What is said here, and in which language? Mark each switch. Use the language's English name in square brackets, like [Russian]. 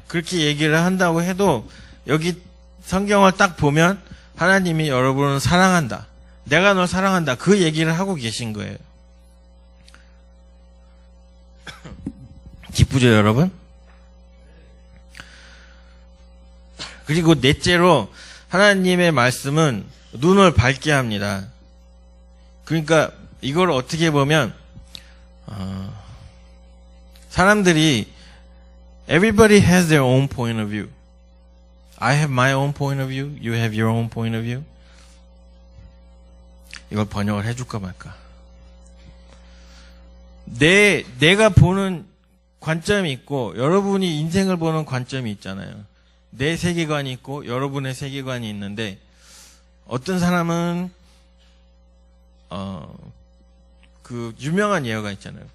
[Korean] 그렇게 얘기를 한다고 해도 여기 성경을 딱 보면 하나님이 여러분을 사랑한다. 내가 널 사랑한다. 그 얘기를 하고 계신 거예요. 기쁘죠, 여러분? 그리고 넷째로 하나님의 말씀은 눈을 밝게 합니다. 그러니까 이걸 어떻게 보면 사람들이 [English] everybody has their own point of view. I have my own point of view. You have your own point of view. [Korean] 이걸 번역을 해줄까 말까. 내가 보는 관점이 있고 여러분이 인생을 보는 관점이 있잖아요. 내 세계관이 있고 여러분의 세계관이 있는데 어떤 사람은 그 유명한 예어가 있잖아요.